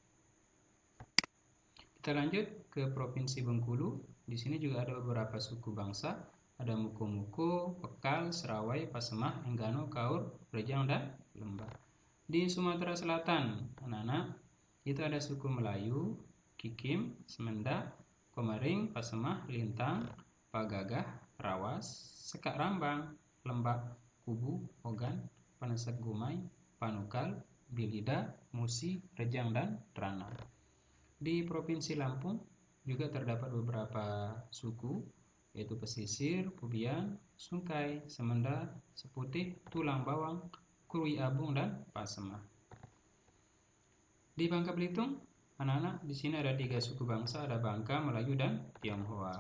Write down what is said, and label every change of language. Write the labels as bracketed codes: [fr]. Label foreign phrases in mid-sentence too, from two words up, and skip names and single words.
[id] Kita lanjut ke Provinsi Bengkulu. Di sini juga ada beberapa suku bangsa. Ada Muko-Muko, Pekal, Serawai, Pasemah, Enggano, Kaur, Rejang, dan Lembah. Di Sumatera Selatan, anak-anak, itu ada suku Melayu, Kikim, Semenda, Komering, Pasemah, Lintang, Pagagah, Rawas, Sekak Rambang, Lembak, Kubu, Ogan, Panesak Gumai, Panukal, Bilida, Musi, Rejang, dan Trana. Di Provinsi Lampung juga terdapat beberapa suku, yaitu Pesisir, Pubian, Sungkai, Semenda, Seputih, Tulang Bawang, Krui Abung, dan Pasemah. Di Bangka Belitung, anak-anak, di sini ada 3 suku bangsa, ada Bangka, Melayu, dan Tionghoa.